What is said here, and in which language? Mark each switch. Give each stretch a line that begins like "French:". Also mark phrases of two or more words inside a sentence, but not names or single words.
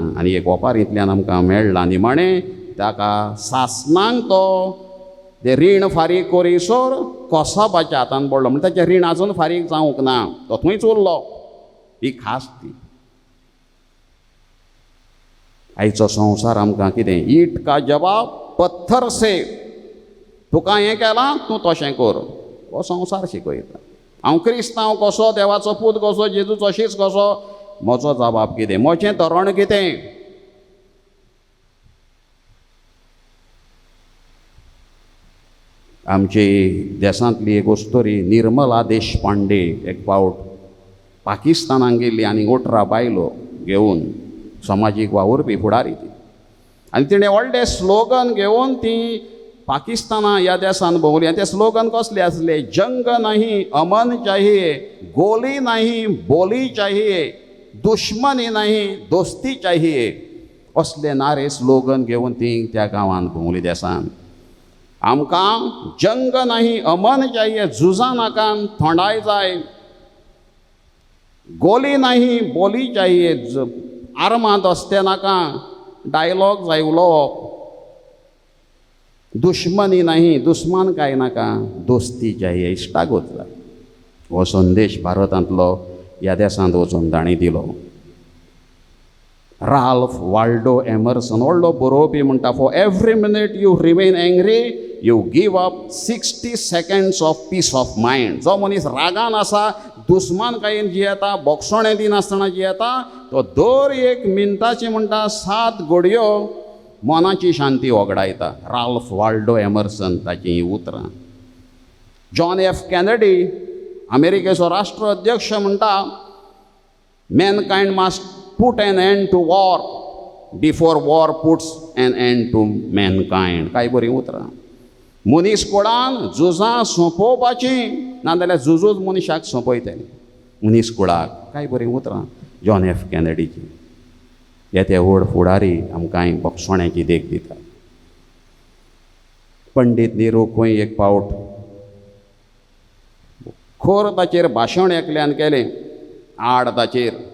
Konkani: आनी एक ओपारींतल्यान आमकां मेळ्ळां निमाणें, ताका सासणांक तो तें रीण फारीक करीसर कोसाबाच्या हातान पडलो. म्हणजे ताचें रीण आजून फारीक जावंक ना, तो थंयच उरलो. ही खास ती. आयचो संवसार आमकां कितें?
Hindi: ईट का जवाब पत्थर से.
Konkani: तुका हें केलां, तूं तशें कर, हो संवसार शिकयता. हांव क्रिस्तांव कसो, देवाचो पूत कसो, जेजूचो शीस कसो, म्हजो जबाब कितें, म्हजें धोरण कितें? आमची देशांतली एक अस्तोरी निर्मला देशपांडे एक फावट पाकिस्तानाक गेल्ली आनी 18 बायलो घेवन, समाजीक वावुरपी फुडारी ती. आनी तिणें व्हडलें स्लोगन घेवन ती पाकिस्ताना ह्या देशान भोंवली. आनी तें स्लोगन कसलें आसलें?
Hindi: जंग नहीं अमन चाहिए, गोली नहीं बोली चाहिए, दुश्मनी नहीं दोस्ती चाहिए.
Konkani: असलें नारे स्लोगन घेवन ती त्या गांवांत भोंवली देशान.
Hindi: आमकां जंग नहीं अमन चाहिए,
Konkani: झुजा नाका, थंडाय जाय.
Hindi: गोली नहीं बोली चाहिए,
Konkani: आर्मां दस्ते नाका, डायलॉग जाय उलोवप.
Hindi: दुश्मनी नहीं,
Konkani: दुस्मान काय नाका,
Hindi: दोस्ती चाहिए,
Konkani: इश्टागोत जाय. हो संदेश भारतांतलो ह्या देशांत वचून ताणी दिलो. राल्फ वाल्डो एमर्सन व्हडलो बरोवपी म्हणटा,
English: for every minute you remain angry you give up 60 seconds of peace of mind.
Konkani: जो मनीस रागान आसा, दुस्मानकायेन जियेता, बोगसणें दिनासतना जियेता, तो दर 1 मिनटाची म्हणटा 7 घडयो मनाची शांती वगडायता. राल्फ वाल्डो एमर्सन ताची ही उतरां. जॉन एफ कॅनडी अमेरिकेचो राष्ट्राध्यक्ष म्हणटा,
English: mankind must put an end to war before war puts an end to mankind.
Konkani: काय बरी उतरां. मनीसकुळान झुजां सोंपोवपाची नाजाल्यार झुजूच मनशाक सोंपयतले. मनीसकुळाक काय बरीं उतरां जॉन एफ कॅनेडीची. येते व्हड फुडारी आमकां बोगसोण्याची देख दिता. पंडीत नेहरू खंय एक पावट खोर ताचेर भाशण एकल्यान केलें आड ताचेर.